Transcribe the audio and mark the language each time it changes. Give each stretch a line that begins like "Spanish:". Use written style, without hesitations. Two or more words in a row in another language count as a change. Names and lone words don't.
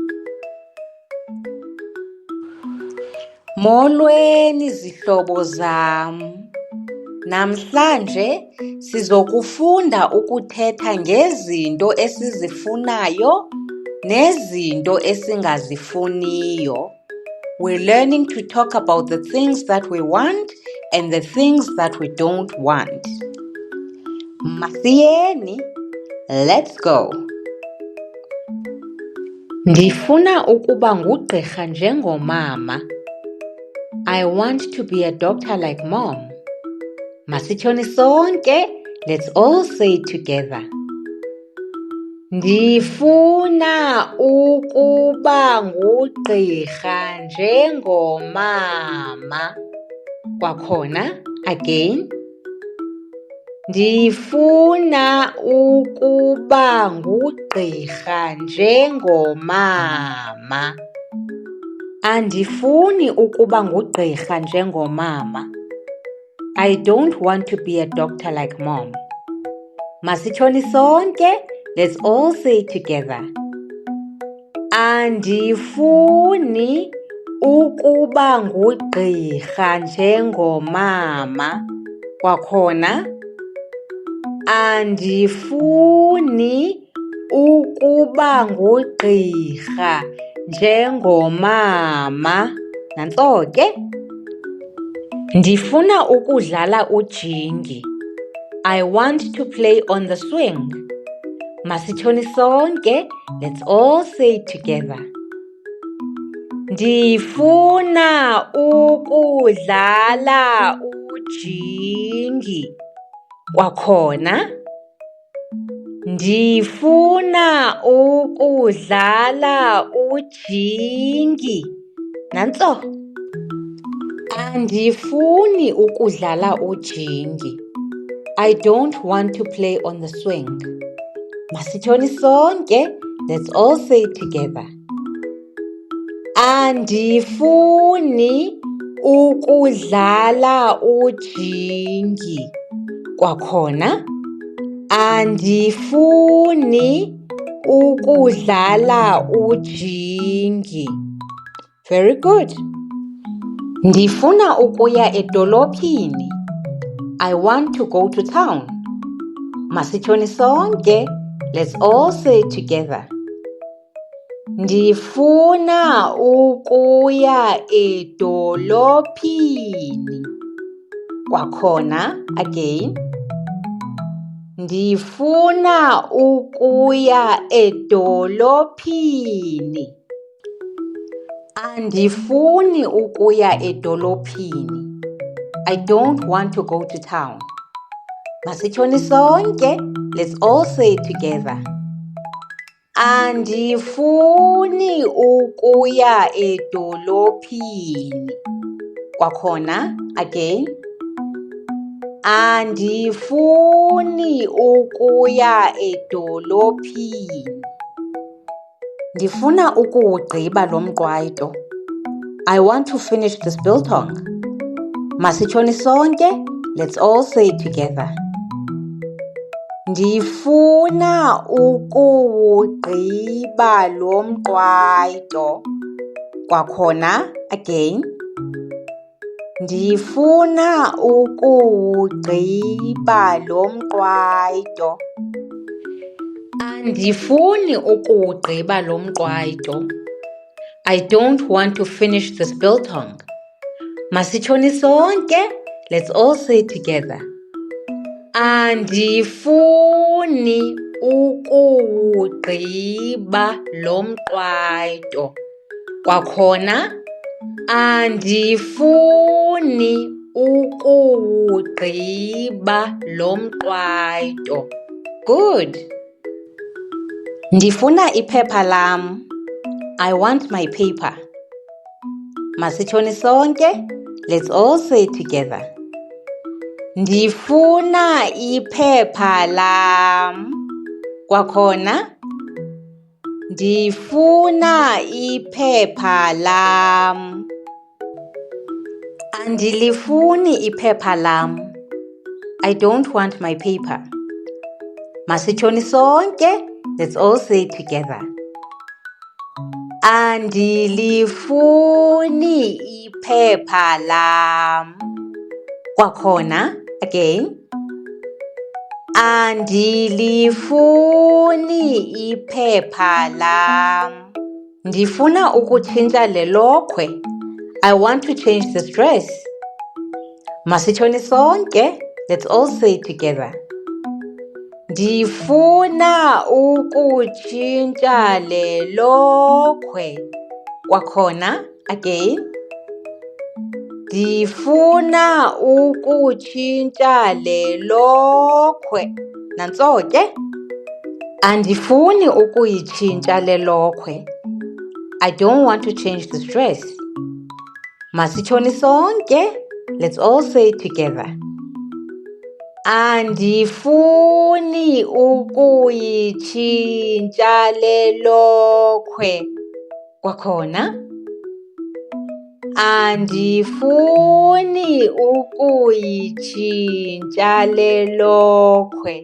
Xhosa: Molweni zihlobo zam. Namhlanje sizokufunda ukuthetha ngezinto esizifunayo nezinto esingazifuniyo.
English: We're learning to talk about the things that we want and the things that we don't want. Masiyeni, let's go.
Xhosa: Ndifuna ukuba ngugqirha njengomama.
English: I want to be a doctor like mom.
Xhosa: Masitshoni sonke,
English: let's all say it together.
Xhosa: Ndifuna ukuba ngugqirha njengomama. Kwakhona, again. Ndifuna ukuba ngugqirha njengomama. Andifuni ukuba ngugqirha njengomama.
English: I don't want to be a doctor like mom.
Xhosa: Masitshoni sonke,
English: let's all say it together.
Xhosa: Andifuni ukuba ngugqirha njengomama. Kwakhona, andifuni ukuba ngugqirha njengomama. Nantso ke. Ndifuna ukudlala ujingi.
English: I want to play on the swing.
Xhosa: Masitshoni sonke,
English: let's all say it together.
Xhosa: Ndifuna ukudlala ujingi. Kwakhona, ndifuna ukudlala ujingi. Nantso. Andifuni ukudlala ujingi.
English: I don't want to play on the swing.
Xhosa: Masitshoni sonke,
English: let's all say it together.
Xhosa: Andifuni ukudlala ujingi. Kwakhona, andifuni ukudlala ujingi.
English: Very good.
Xhosa: Ndifuna ukuya edolophini.
English: I want to go to town.
Xhosa: Masitshoni sonke,
English: let's all say it together.
Xhosa: Ndifuna ukuya edolophini. Kwakhona, again. Ndifuna ukuya edolophini. Andifuni ukuya edolophini.
English: I don't want to go to town.
Xhosa: Masitshoni sonke,
English: let's all say it together.
Xhosa: Andifuni ukuya edolophini. Kwakhona, again. Andifuni ukuya edolophini. Ndifuna ukuwugqiba lo mqwayito.
English: I want to finish this biltong.
Xhosa: Masitshoni sonke,
English: let's all say it together.
Xhosa: Ndifuna ukuwugqiba lo mqwayito. Kwakhona, again. Ndifuna ukuwugqiba lo mqwayito. Andifuni ukuwugqiba lo mqwayito.
English: I don't want to finish this biltong.
Xhosa: Masitshoni sonke,
English: let's all say it together.
Xhosa: Andifuni ukuwugqiba lo mqwayito. Kwakhona, andifuni ukuwugqiba lo mqwayito. Good. Ndifuna iphepha lam.
English: I want my paper.
Xhosa: Masitshoni sonke,
English: let's all say it together.
Xhosa: Ndifuna iphepha lam. Kwakhona, ndifuna iphepha lam. Andilifuni iphepha lam.
English: I don't want my paper.
Xhosa: Masitshoni sonke,
English: Let's all say it together.
Xhosa: Andilifuni iphepha lam. Kwakhona, again. Andilifuni iphepha lam. Ndifuna ukutshintsha le lokhwe.
English: I want to change this dress.
Xhosa: Masitshoni sonke.
English: Let's all say it together.
Xhosa: Ndifuna ukutshintsha le lokhwe. Kwakhona, again. Ndifuna ukutshintsha le lokhwe. Nantso ke. Andifuni ukuyitshintsha le lokhwe.
English: I don't want to change this dress.
Xhosa: Masitshoni sonke.
English: Let's all say it together.
Xhosa: Andifuni ukuyitshintsha le lokhwe. Kwakhona. Andifuni ukuyitshintsha le lokhwe.